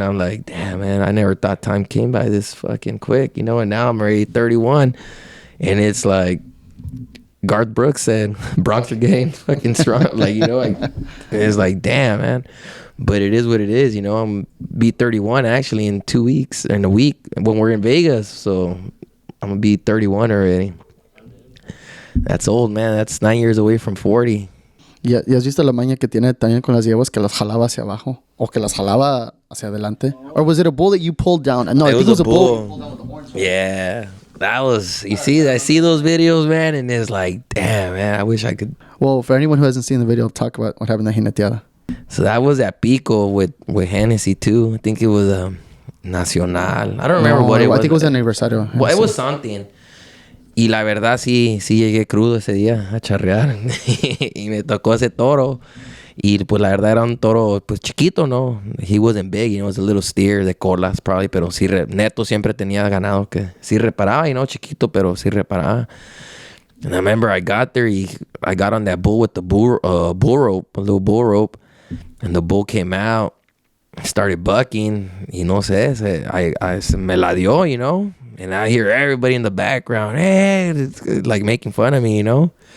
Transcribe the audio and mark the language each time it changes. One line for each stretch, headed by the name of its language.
English: I'm like, damn, man, I never thought time came by this fucking quick, and now I'm already 31 and it's like, Garth Brooks said, Bronx are getting fucking strong. Like, like, it's like, damn, man. But it is what it is, I'm be 31 actually in 2 weeks, in a week when we're in Vegas. So I'm going to be 31 already. That's old, man. That's 9 years away from 40.
Spanish: ¿Y has visto la maña que tiene también con las yeguas que las jalaba hacia abajo? ¿O que las jalaba hacia adelante?
English: Or was it a bull that you pulled down? No, I think it was a bull. You pulled down with the horns. Yeah. That was, I see those videos, man, and it's like, damn, man, I wish I could. Well, for anyone who hasn't seen the video, talk about what happened at Jineteada. So that was at Pico with Hennessy, too. I think it was Nacional. I don't remember what it was. I think it was an aniversario. Well, it was something.
Spanish: Y la verdad, sí llegué crudo ese día a charrear. Y me tocó ese toro. Y pues la verdad era un toro pues chiquito, ¿no?
English: He wasn't big, it was a little steer
Spanish: de colas
English: probably,
Spanish: pero sí, Neto siempre tenía ganado que sí reparaba, chiquito, pero sí reparaba.
English: And I remember I got there, I got on that bull with the bull rope, a little bull rope, And the bull came out, started bucking.
Spanish: Y no sé, se me la dio,
English: you know? And I hear everybody in the background, hey, like making fun of me, you know?